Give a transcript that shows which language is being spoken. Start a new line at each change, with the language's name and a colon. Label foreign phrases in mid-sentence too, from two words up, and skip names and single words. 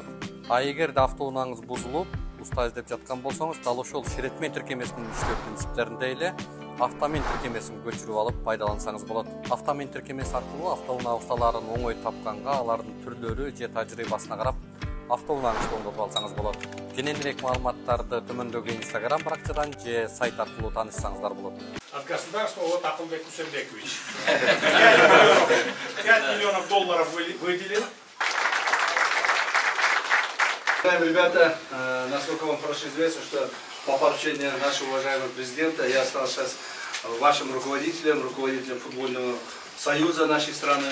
Kyrgyz: А эгерде автоунааңыз бузулуп, уста издеп жаткан болсоңуз, дал ошол Ширетмен тиркемесинин иштөө принциптеринде эле автомен тиркемесин көчүрүп алып пайдалансаңыз болот. Автомен тиркемеси аркылуу автоунаа усталарын оңой тапканга, алардын түрлөрү же тажрыйбасына карап, автоунааңызды оңдотуп алсаңыз болот. Кененирээк маалыматтарды төмөндөгү Instagram баракчадан же сайт аркылуу таанышсаңыздар болот.
Russian: От государства вот Акылбек Усенбекович. 5 миллионов долларов выделил. Ребята, насколько вам хорошо известно, что по поручению нашего уважаемого президента я стал сейчас вашим руководителем футбольного союза нашей страны.